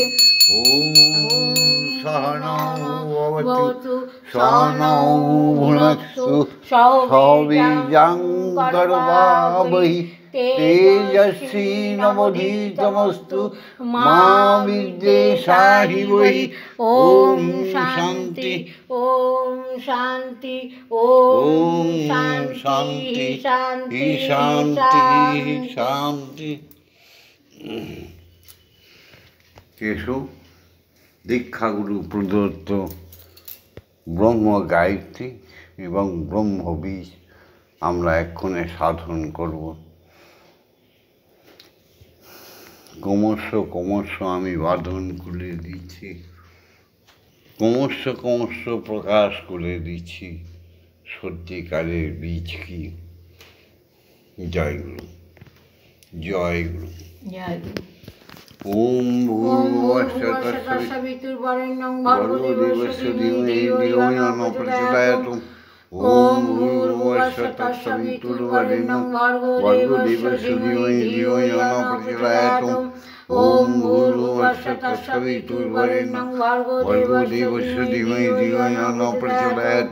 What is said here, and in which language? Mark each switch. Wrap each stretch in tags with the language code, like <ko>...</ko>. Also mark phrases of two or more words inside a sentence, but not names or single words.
<sa>ॐ सहनौ भवतु सहनौ भुनक्तु सह वीर्यं करवावहै तेजस्वी नवधीतमस्तु मा विद्विषावहै। ॐ शान्ति ॐ शान्ति ॐ शान्ति शान्ति शान्ति शान्ति।</sa> <bn>এসো দীক্ষাগুরু প্রদত্ত ব্রহ্ম গায়ত্রী এবং ব্রহ্মবীজ আমরা এক্ষণে সাধন করব। ক্রমশ আমি বাঁধন খুলে দিচ্ছি, ক্রমশ প্রকাশ করে দিচ্ছি সত্যিকারের বীজ কি। জয় গুরু, জয় গুরু, জয় গুরু।</bn> <sa>ওম ভূর্ভুবস্সঃ তৎসবিতুর্বরেণ্যং ভর্গো দেবস্য ধীমহি ধিয়ো यो न प्रचोदयात्। ओम भूर्भुवस्सः तत्सवितुर्वरेण्यं भर्गो देवस्य धीमहि धियो यो न प्रचोदयात्। ओम भूर्भुवस्सः तत्सवितुर्वरेण्यं भर्गो देवस्य धीमहि धियो यो न प्रचोदयात्।</sa>